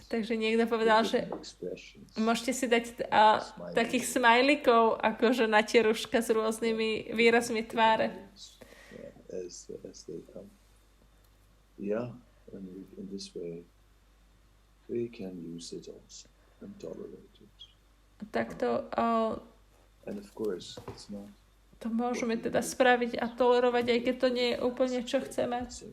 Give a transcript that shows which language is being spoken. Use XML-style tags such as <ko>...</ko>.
<sk>Takže niekto povedal, že môžete si dať takých smajlikov, akože na tie rúška s rôznymi výrazmi tváre.</sk> <en>As they come. Yeah, and in this way we can use it also and tolerate it.</en> <sk>Takto</sk> <en>and of course it's not.</en> <sk>To môžeme teda spraviť a tolerovať, aj keď to nie je úplne čo chceme.</sk>